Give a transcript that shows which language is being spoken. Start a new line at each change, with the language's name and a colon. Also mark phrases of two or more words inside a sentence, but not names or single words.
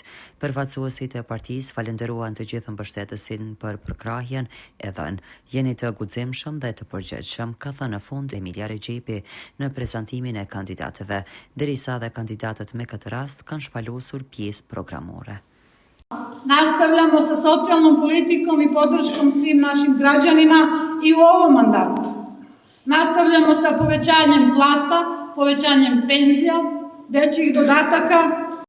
Albanian: Përfaqësuesit e partisë falenderuan të gjithë mbështetësin për përkrahjen e dhënë. Jeni të guximshëm dhe të përgjegjshëm, ka thënë në fund Emilia Rexhepi në prezantimin e kandidatëve, derisa dhe kandidatët me këtë rast kanë shpalosur pjesë programore.
Serbian: Nastavljamo sa socijalnom politikom i podrškom svim našim građanima i u ovom mandatu. Nastavljamo sa povećanjem plata, povećanjem penzija, dečjih dodataka,